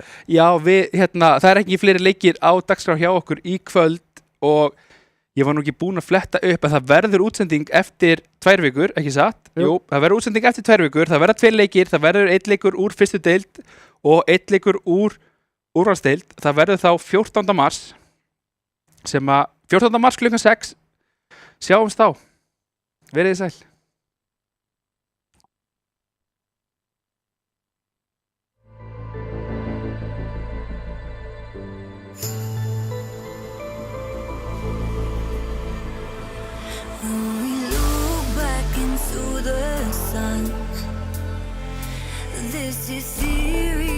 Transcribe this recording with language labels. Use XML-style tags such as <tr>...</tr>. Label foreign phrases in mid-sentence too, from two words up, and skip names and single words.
<is>já við hérna, það er ekki fleiri leikir á dagskrá hjá okkur í kvöld og ég var nú ekki búinn að fletta upp að það verður útsending eftir 2 vikur, ekki satt? Jú, það verður útsending eftir 2 vikur, það verða 2 leikir, það verður 1 leikur úr fyrstu deild og 1 leikur úr úrvalsdeild. Það verður þá 14. mars sem að 14. mars klukkan 6 sjáumst þá. Verið þið sæl.</is> <en>When we look back into the sun, this is the</en>